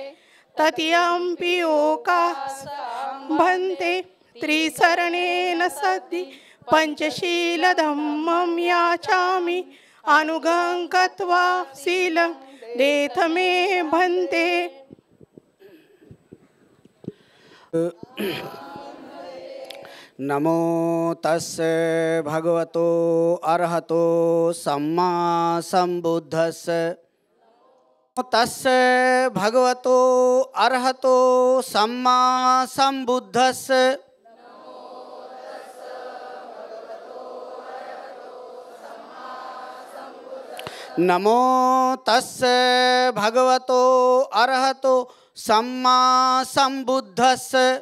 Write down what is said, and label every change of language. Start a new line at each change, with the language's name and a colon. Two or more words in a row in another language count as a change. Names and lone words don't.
Pali: तृतीयंपि ओकासहं भन्ते त्रिसरणेन सद्दि पंचशीलधम्मं याचामि अनुगं कृत्वा शीलं देथ मे भन्ते. नमो तस्से भगवतो अरहतो सम्मा संबुद्धस्से. तस्से भगवतो अरहतो सम्मा संबुद्धस्से. नमो तस्से भगवतो अरहतो सम्मा संबुद्धस्से.